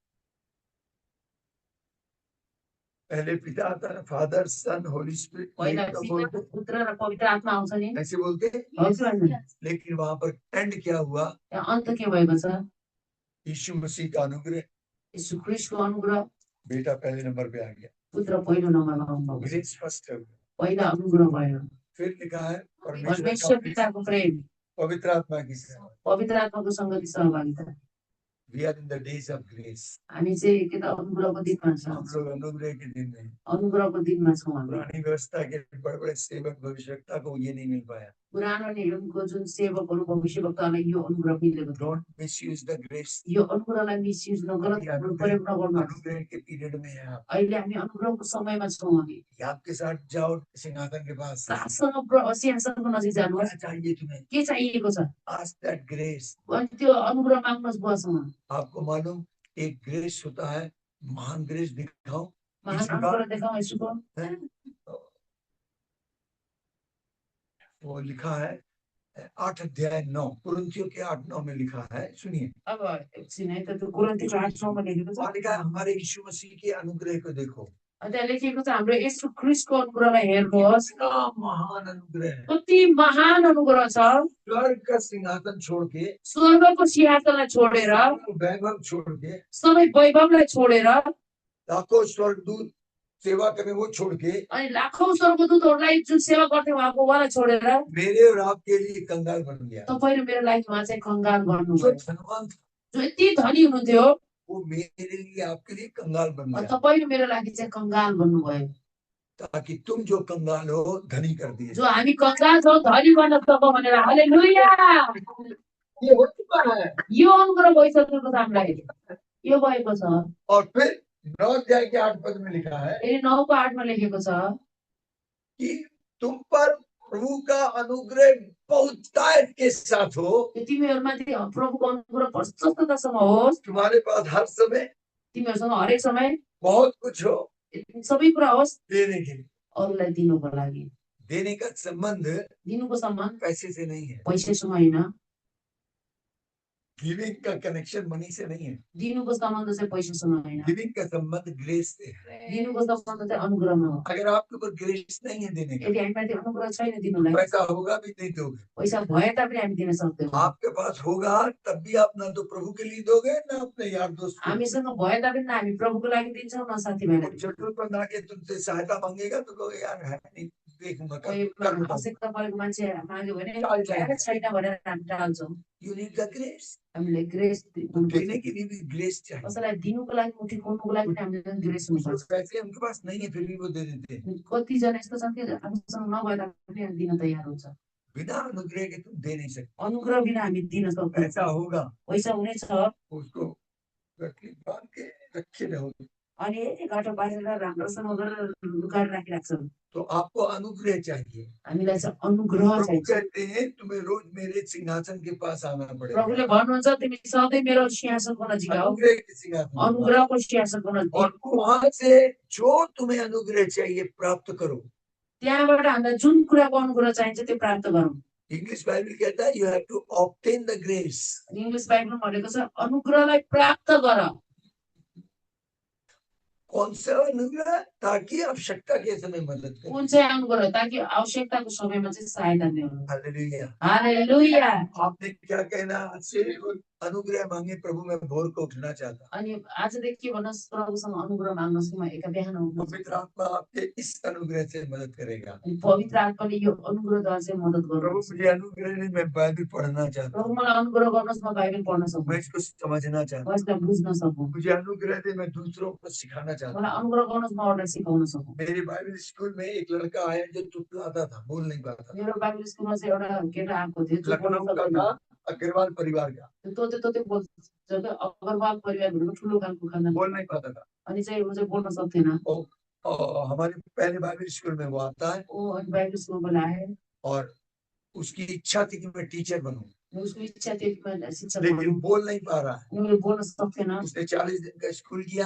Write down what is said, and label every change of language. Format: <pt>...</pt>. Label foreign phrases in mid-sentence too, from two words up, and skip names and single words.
<hi>पहले पिता आता है,</hi> <en>Father Son Holy Spirit,</en> <ne>पहिला पिता पुत्र र पवित्र आत्मा आउँछ नि,</ne> <hi>ऐसे बोलते हैं।</hi> <ne>हजुर हैन?</ne> <hi>लेकिन वहां पर एंड क्या हुआ?</hi> <ne>त्यहाँ अन्त के भएको छ?</ne> <hi>यीशु मसीह का अनुग्रह,</hi> <ne>यीशु ख्रीष्टको अनुग्रह,</ne> <hi>बेटा पहले नंबर पे आ गया।</hi> <ne>पुत्र पहिलो नम्बरमा आउनुभयो।</ne> <en>grace first</en> <hi>है।</hi> <ne>पहिला अनुग्रह भयो।</ne> <hi>फिर लिखा है</hi> <ne>परमेश्वर पिताको प्रेम,</ne> <hi>पवित्र आत्मा की सेवा।</hi> <ne>पवित्र आत्माको संगति सहभागिता।</ne> <en>We are in the days of grace.</en> <ne>हामी चाहिँ के त अनुग्रहको दिनमा छौँ।</ne> <hi>हम लोग अनुग्रह के दिन में,</hi> <ne>अनुग्रहको दिनमा छौँ हामी।</ne> <hi>पुरानी व्यवस्था के बड़े-बड़े सेवक भविष्यवक्ता को ये नहीं मिल पाया।</hi> <ne>पुरानो नियमको जुन सेवकहरू भविष्यवक्तालाई यो अनुग्रह मिलेको थियो।</ne> <en>Don't misuse the grace.</en> <ne>यो अनुग्रहलाई मिसयुज नगर्नु, प्रयोग नगर्नु।</ne> <hi>अनुग्रह के पीरियड में है आप।</hi> <ne>अहिले हामी अनुग्रहको समयमा छौँ हामी।</ne> <hi>आपके साथ जाओ सिंहासन के पास।</hi> <ne>साथसँग सिंहासनको नजिक जानुहोस्।</ne> <hi>क्या चाहिए तुम्हें?</hi> <ne>के चाहिएको छ?</ne> <en>Ask that grace.</en> <ne>अनि त्यो अनुग्रह माग्नुहोस् बुवासँग।</ne> <hi>आपको मालूम एक ग्रेस होता है, महान ग्रेस दिखाओ।</hi> <ne>महान अनुग्रह देखाऊ यसुको।</ne> <hi>वो लिखा है 8:9 कुरिन्थियों के 8:9 में लिखा है, सुनिए।</hi> <ne>अब एकछिन है त, त्यो कुरिन्थीको 8:9 मा लेखेको छ।</ne> <hi>वहाँ लिखा है हमारे यीशु मसीह के अनुग्रह को देखो।</hi> <ne>त्यहाँ लेखेको छ हाम्रो येशू ख्रीष्टको अनुग्रहलाई हेर्नुहोस्।</ne> <hi>कितना महान अनुग्रह है।</hi> <ne>कति महान अनुग्रह छ।</ne> <hi>स्वर्ग का सिंहासन छोड़ के,</hi> <ne>स्वर्गको सिंहासनलाई छोडेर,</ne> <hi>वैभव छोड़ के,</hi> <ne>सबै वैभवलाई छोडेर,</ne> <hi>लाखों स्वर्गदूत सेवा करने वो छोड़ के,</hi> <ne>अनि लाखौं स्वर्गदूतहरूलाई जुन सेवा गर्थे उहाँको उहाँलाई छोडेर</ne> <hi>मेरे और आपके लिए कंगाल बन गया।</hi> <ne>तपाईले मेरो लागि उहाँ चाहिँ कंगाल जो बन्नुभयो।</ne> <hi>धनवान था,</hi> <ne>जो यति धनी हुनुहुन्थ्यो,</ne> <hi>वो मेरे लिए आपके लिए कंगाल बन</hi> <ne>अनि</ne> <hi>गया,</hi> <ne>तपाईले मेरो लागि चाहिँ कंगाल बन्नुभयो,</ne> <hi>ताकि तुम जो कंगाल हो धनी कर दिए।</hi> <ne>जो हामी कंगाल छौँ धनी बन्न सकौँ भनेर। हालेलुया।</ne> <hi>ये हो चुका है।</hi> <ne>यो अनुग्रह भइसकेको छ हामीलाई, यो भएको छ।</ne> <hi>और फिर 9 अध्याय के 8 पद में लिखा है</hi> <ne>फेरि 9को 8 मा लेखेको छ</ne> <hi>कि तुम पर प्रभु का अनुग्रह बहुतायत के साथ हो।</hi> <ne>कि तिमीहरूमाथि प्रभुको अनुग्रह प्रशस्ततासँग होस्।</ne> <hi>तुम्हारे पास हर समय</hi> <ne>तिमीहरूसँग हरेक समय</ne> <hi>बहुत कुछ हो</hi> <ne>सबै कुरा होस्</ne> <hi>देने के लिए।</hi> <ne>अरूलाई दिनुको लागि।</ne> <hi>देने का संबंध</hi> <ne>दिनुको सम्बन्ध</ne> <hi>पैसे से नहीं है।</hi> <ne>पैसासँग होइन।</ne> <hi>गिविंग का कनेक्शन मनी से नहीं है।</hi> <ne>दिनुको सम्बन्ध चाहिँ पैसासँग होइन।</ne> <hi>गिविंग का संबंध ग्रेस से है।</hi> <ne>दिनुको सम्बन्ध चाहिँ अनुग्रहमा हो।</ne> <hi>अगर आपके ऊपर ग्रेस नहीं है देने का,</hi> <ne>यदि हामीमाथि अनुग्रह छैन दिनुलाई,</ne> <hi>पैसा होगा भी नहीं दोगे।</hi> <ne>पैसा भए तापनि हामी दिन सक्दैनौँ।</ne> <hi>आपके पास होगा तब भी आप ना तो प्रभु के लिए दोगे ना अपने यार दोस्त को।</hi> <ne>हामीसँग भए तापनि न हामी प्रभुको लागि दिन्छौँ न साथीभाइलाई।</ne> <hi>जरूरत पर आके तुमसे सहायता मांगेगा तो कहोगे यार है नहीं, देखूंगा</hi> <ne>कोही आवश्यकता परेको मान्छे माग्यो भने छैन भनेर हामी टाल्छौँ।</ne> <en>You need the grace.</en> <ne>हामीले ग्रेस</ne> <hi>देने के लिए भी ग्रेस चाहिए।</hi> <ne>कसैलाई दिनुको लागि मुठी खोल्नुको लागि पनि हामीले ग्रेस हुनुपर्छ।</ne> <hi>पैसे उनके पास नहीं है फिर भी वो दे देते हैं।</hi> <ne>कतिजना यस्तो छन् कि हामीसँग नभए तापनि हामी दिन तयार हुन्छ।</ne> <hi>बिना अनुग्रह के तुम दे नहीं सकते।</hi> <ne>अनुग्रह बिना हामी दिन सक्दैनौँ।</ne> <hi>पैसा होगा,</hi> <ne>पैसा हुनेछ,</ne> <hi>उसको बांध के रखे रहोगे।</hi> <ne>अनि घाटो बारेर राम्रोसँग गरेर लुकाएर राखिराख्छौँ।</ne> <hi>तो आपको अनुग्रह चाहिए।</hi> <ne>हामीलाई चाहिँ अनुग्रह प्रभु चाहिन्छ।</ne> <hi>कहते हैं तुम्हें रोज मेरे सिंहासन के पास आना पड़ेगा।</hi> <ne>प्रभुले भन्नुहुन्छ तिमी सधैँ मेरो सिंहासनको नजिक आऊ।</ne> <hi>अनुग्रह के सिंहासन पर।</hi> <ne>अनुग्रहको सिंहासनको नजिक।</ne> <hi>और वहां से जो तुम्हें अनुग्रह चाहिए प्राप्त करो।</hi> <ne>त्यहाँबाट हामीलाई जुन कुराको अनुग्रह चाहिन्छ त्यो प्राप्त गरौँ।</ne> <hi>इंग्लिश बाइबल कहता है</hi> <en>you have to obtain the grace.</en> <ne>इंग्लिश बाइबलमा भनेको छ अनुग्रहलाई प्राप्त गर।</ne> <hi>कौन सा अनुग्रह? ताकि आवश्यकता के समय मदद करे।</hi> <ne>कुन चाहिँ अनुग्रह? ताकि आवश्यकताको समयमा चाहिँ सहायता मिलोस्। हालेलुया। हालेलुया।</ne> <hi>आपने क्या कहना आज से? अनुग्रह मांगे प्रभु, मैं भोर को उठना चाहता हूँ।</hi> <ne>अनि आजदेखि के भन्नुहोस् प्रभुसँग अनुग्रह माग्नुहोस् कि म एका बिहान उठ्न</ne> <hi>पवित्र आत्मा आपके इस अनुग्रह से मदद करेगा।</hi> <ne>अनि पवित्र आत्माले यो अनुग्रहद्वारा चाहिँ मद्दत प्रभु गर्नुहुन्छ।</ne> <hi>मुझे अनुग्रह नहीं, मैं बाइबल पढ़ना चाहता प्रभु हूँ,</hi> <ne>मलाई अनुग्रह गर्नुहोस्, म बाइबल पढ्न सकूँ,</ne> <hi>मैं इसको समझना चाहता</hi> <ne>म यसलाई बुझ्न सकूँ।</ne> <hi>हूँ। मुझे अनुग्रह दे, मैं दूसरों को सिखाना चाहता</hi> <ne>मलाई</ne> <hi>हूँ।</hi> <ne>अनुग्रह गर्नुहोस्, म अरूलाई सिकाउन सकूँ।</ne> <hi>मेरे बाइबल स्कूल में एक लड़का आया जो तुतलाता था, बोल नहीं पाता था।</hi> <ne>मेरो बाइबल स्कुलमा चाहिँ एउटा केटा आएको थियो जो बोल्न</ne> <hi>लखनऊ का</hi> <ne>सक्दैन।</ne> <hi>था, अग्रवाल परिवार का,</hi> <ne>तोते तोते बोल्छ क्या अग्रवाल परिवार भनेको ठुलो खालको खानदान</ne> <hi>बोल नहीं पाता था।</hi> <ne>अनि चाहिँ ऊ चाहिँ बोल्न सक्थेन।</ne> <hi>हमारे पहले बाइबल स्कूल में वो आता है</hi> <ne>ऊ अनि बाइबल स्कुलमा आयो</ne> <hi>और उसकी इच्छा थी कि मैं टीचर बनूं,</hi> <ne>उसको इच्छा थियो कि</ne> <hi>मैं शिक्षक लेकिन बनूं। बोल नहीं पा रहा है।</hi> <ne>उनले बोल्न सक्थेन।</ne> <hi>उसने 40 दिन का स्कूल किया</hi>